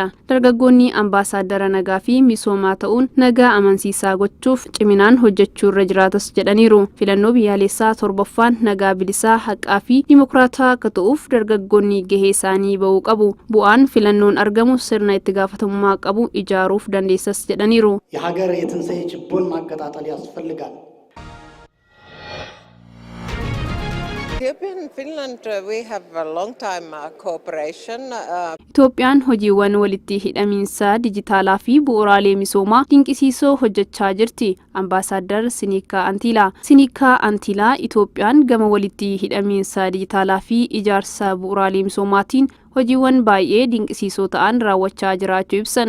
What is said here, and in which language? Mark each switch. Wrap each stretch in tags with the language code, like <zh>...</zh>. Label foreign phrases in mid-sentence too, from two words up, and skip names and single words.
<om>Dargaggoonni ambaasaaddara nagaa fi misoomaa ta'uun nagaa amansiisaa gochuuf ciminaan hojjechuu irra jiraatas jedhaniiru. Filannoo biyyaalessaa 7ffaan nagaa bilisaa haqaa fi dimokiraataa akka ta'uuf dargaggoonni gahee isaanii ba'uu qabu. Bu'aan filannoon argamu sirna itti gaafatamummaa qabu ijaaruuf dandeessas jedhaniiru.</om> <am>የሀገር የትንሣኤ ችቦን ማቀጣጠል ያስፈልጋል።</am> <en>Ethiopia and Finland, we have a long time cooperation.</en> <om>Itoophiyaan hojiiwwan walitti hidhamiinsa dijitaalaa fi bu'uuraalee misoomaa dinqisiisoo hojjechaa jirti. Ambaasaadar Sinika Antiilaa. Sinika Antiilaa Itoophiyaan gama walitti hidhamiinsa dijitaalaa fi ijaarsa bu'uuraalee misoomaatiin hojiiwwan baay'ee dinqisiisoo ta'an raawwachaa jiraachuu ibsan.</om>